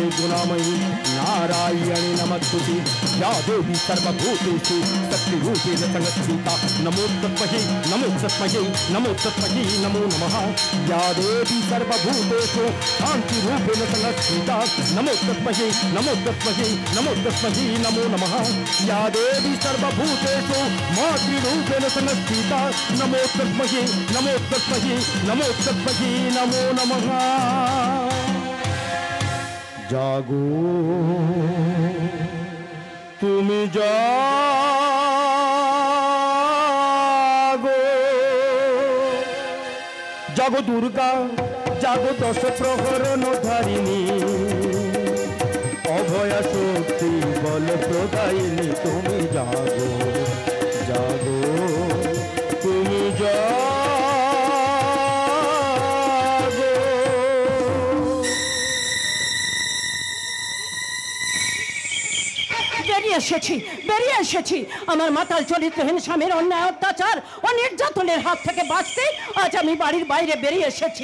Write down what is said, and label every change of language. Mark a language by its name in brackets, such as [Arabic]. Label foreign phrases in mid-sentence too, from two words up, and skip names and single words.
[Sanskrit] गुणामयी नारायणि नमस्तुते या देवी सर्वभूतेषु शक्तिरूपेण संस्थिता नमो तस्मै नमो तस्मै नमो तस्मै नमो नमः या देवी सर्वभूतेषु शान्तिरूपेण संस्थिता नमो तस्मै नमो तस्मै नमो तस्मै नमो नमः या देवी सर्वभूतेषु मातृरूपेण संस्थिता नमो तस्मै नमो तस्मै नमो तस्मै नमो नमः। [Bangla] জাগো তুমি জাগো, জাগো দুর্গা জাগো দশ প্রহরণ ধারিণী অভয়া শক্তি বল প্রদায়িনী তুমি জাগো জাগো তুমি জাগো। বেরিয়ে এসেছি আমার মাতাল চরিত্রহীন স্বামীর অন্যায়, অত্যাচার ও নির্যাতনের হাত থেকে বাঁচতে আজ আমি বাড়ির বাইরে বেরিয়ে এসেছি।